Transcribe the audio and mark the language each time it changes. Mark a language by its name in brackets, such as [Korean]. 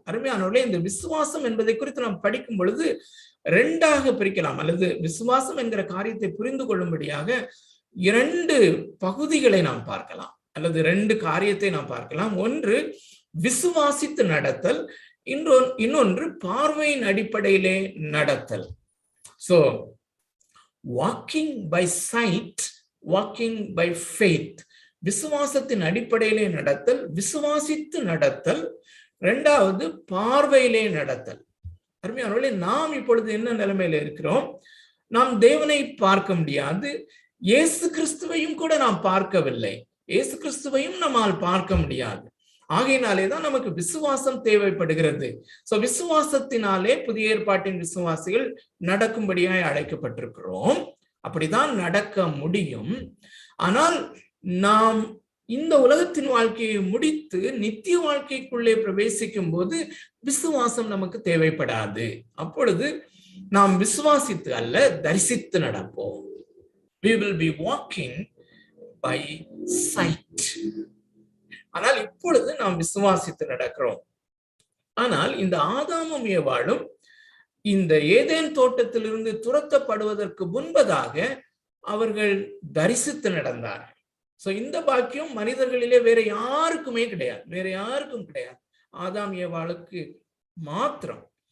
[Tamil] அருமையானவர்களே, இந்த விசுவாசம் என்பதை குறித்து நாம் படிக்கும் பொழுது இரண்டாக பிரிக்கலாம், அல்லது விசுவாசம் என்கிற காரியத்தை புரிந்து கொள்ளும்படியாக 2 பகுதிகளை நாம் பார்க்கலாம், அல்லது 2 காரியத்தை நாம் பார்க்கலாம். ஒன்று விசுவாசித்து நடத்தல், இன்னொன்று பார்வையின் அடிப்படையிலே நடத்தல். [English] So walking by sight, walking by faith. [Tamil] விசுவாசத்தின் அடிப்படையிலே நடத்தல், விசுவாசித்து நடத்தல். 2வது பார்வையிலே நடத்தல். அருமையானவர்களே, நாம் இப்பொழுது என்ன நிலைமையில இருக்கிறோம்? நாம் தேவனை பார்க்க முடியாது, இயேசு கிறிஸ்துவையும் கூட நாம் பார்க்கவில்லை, இயேசு கிறிஸ்துவையும் நம்மால் பார்க்க முடியாது. ஆகையினாலேதான் நமக்கு விசுவாசம் தேவைப்படுகிறது. சோ விசுவாசத்தினாலே புதிய ஏற்பாட்டின் விசுவாசிகள் நடக்கும்படியாய் அழைக்கப்பட்டிருக்கிறோம். அப்படிதான் நடக்க முடியும். ஆனால் நாம் இந்த உலகத்தின் வாழ்க்கையை முடித்து நித்திய வாழ்க்கைக்குள்ளே பிரவேசிக்கும் போது விசுவாசம் நமக்கு தேவைப்படாது. அப்பொழுது நாம் விசுவாசித்து அல்ல, தரிசித்து நடப்போம். [English] We will be walking by sight. [Tamil] ஆனால் இப்பொழுது நாம் விசுவாசித்து நடக்கிறோம். ஆனால் இந்த ஆதாமும் ஏவாளும் இந்த ஏதேன் தோட்டத்திலிருந்து துரத்தப்படுவதற்கு முன்பதாக அவர்கள் தரிசித்து நடந்தார்கள். சோ இந்த பாக்கியம் மனிதர்களிலே வேற யாருக்குமே கிடையாது, வேற யாருக்கும் கிடையாது, ஆதாம் ஏவாளுக்கு மாத்திரம்.